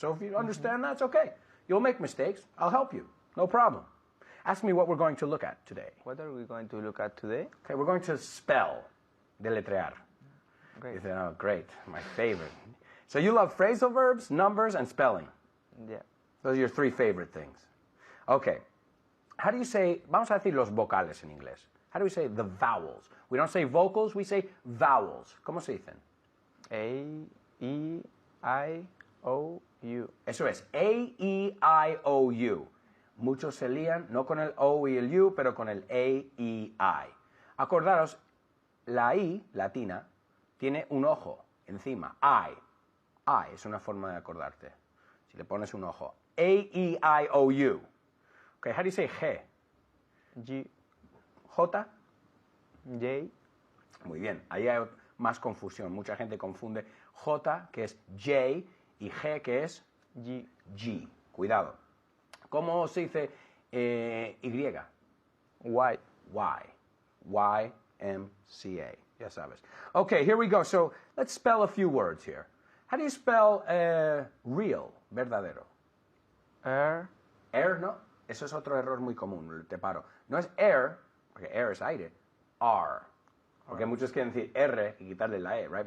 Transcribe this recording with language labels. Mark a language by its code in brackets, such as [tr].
[en] So if you understand that, it's okay. You'll make mistakes. I'll help you. No problem. Ask me what we're going to look at today. What are we going to look at today? Okay, we're going to spell, deletrear. Great. You say, oh, great, my favorite. So you love phrasal verbs, numbers, and spelling. Yeah. Those are your three favorite things. Okay. How do you say, [es] vamos a decir los vocales en inglés. [en] How do we say the vowels? We don't say vocals, we say vowels. [es] ¿Cómo se dicen? [en] A, E, I, O, U. [es] Eso es, A, E, I, O, U. Muchos se lían, no con el O y el U, pero con el A, E, I. Acordaros, la I, latina, tiene un ojo encima. I es una forma de acordarte. Si le pones un ojo. [en] A, E, I, O, U. Okay, how do you say G? G, J. J, [es] Muy bien, ahí hay más confusión. Mucha gente confunde J, que es J, y G, que es [en] G. [es] G. Cuidado. ¿Cómo se dice Y? [en] Y. YMCA. [es] Ya sabes. [en] Okay, here we go. So let's spell a few words here. How do you spell real, verdadero? R. Air, no. [es] Eso es otro error muy común, te paro. No es air, porque air es aire. R. Porque muchos quieren decir R y quitarle la E, right?